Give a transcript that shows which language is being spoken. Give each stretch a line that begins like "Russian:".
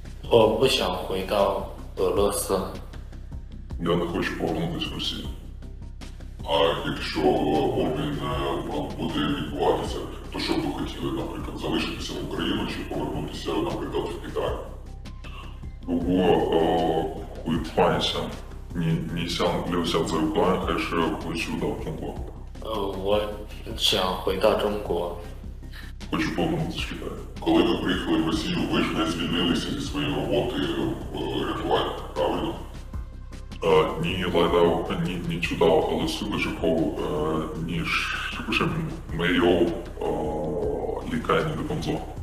Chinese: 我不想回到俄罗斯。
Ukrainian: Я не хочу повернутися в Росію. А А якщо обмін буде відбуватися, то що б ви хотіли, наприклад, залишитися в Україну чи повернутися, наприклад, в Китай?
Chinese: 如果会换一下，你想留下在武汉，还是回去到中国？我想回到中国。
Ukrainian: Хочу повернутися в Китай. Коли ви приїхали в Росію, ви ж не звільнилися зі своєї роботи рятування, правильно?
Chinese: 你来到你去到俄罗斯的时候，你是不是没有离开你的工作？